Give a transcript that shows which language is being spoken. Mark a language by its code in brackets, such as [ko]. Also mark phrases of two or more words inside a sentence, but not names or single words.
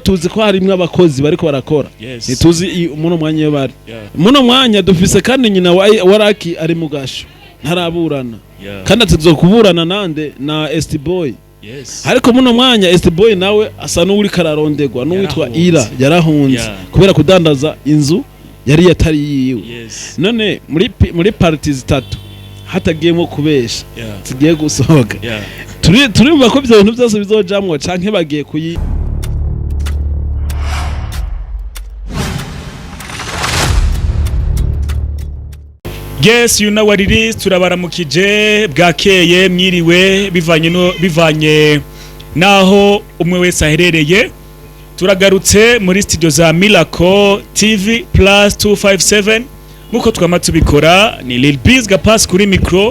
[rn] tuzi ko harimwe abakozi bariko barakora ntituzi muno mwanya yo bari muno mwanya dufise kandi nyina wa raki ari mugasho ntaraburana kandi atuzo kuburana nande na ST Boy ariko muno mwanya ST Boy nawe asa n'uri kararondegwa n'uwitwa Ira yarahunze kubera kudandaza inzu yari yatari yiwe none muri parties 3 hatagiyemo kubesha tugiye gusohoka turumva ko byo bintu byose bizojamwo canke bagiye kuyi [en] Yes, you know what it is. [rn] Turabaramukije bwakeye mwiriwe bivanye naho umwe wese aherereye. Turagarutse muri studio za Miracle TV Plus 257 muko twama tubikora ni Lil Biz Gapas kuri micro.